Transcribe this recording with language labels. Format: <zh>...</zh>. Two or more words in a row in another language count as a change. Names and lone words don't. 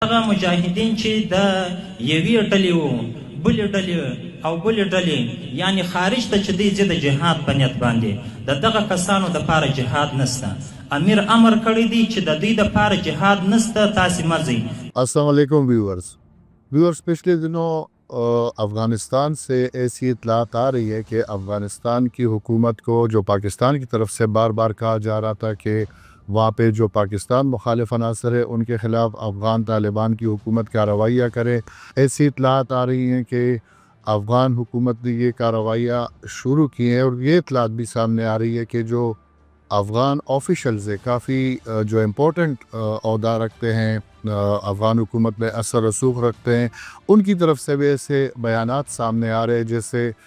<ps>هغه مجاهدین چې د یوې ډلې وو بلې ډلې او بلې ډلې یعنی خارج ته چې دی ځي د جهاد په نیت باندې د دغه کسانو دپاره جهاد نسته. امیر امر کړی دی چې د دوی دپاره جهاد نسته، تاسې مه ځئ.</ps> <ar>السلام علیکم</ar> <ur>ویورز پچھلے دنوں افغانستان سے ایسی اطلاعات آ رہی ہے کہ افغانستان کی حکومت کو جو پاکستان کی طرف سے بار بار کہا جا رہا تھا کہ وہاں پہ جو پاکستان مخالف عناصر ہے ان کے خلاف افغان طالبان کی حکومت کارروائیاں کرے، ایسی اطلاعات آ رہی ہیں کہ افغان حکومت نے یہ کارروائیاں شروع کی ہیں، اور یہ اطلاعات بھی سامنے آ رہی ہے کہ جو افغان آفیشلز ہے کافی جو امپورٹنٹ عہدہ رکھتے ہیں، افغان حکومت میں اثر رسوخ رکھتے ہیں، ان کی طرف سے بھی ایسے بیانات سامنے آ رہے ہیں جیسے</ur>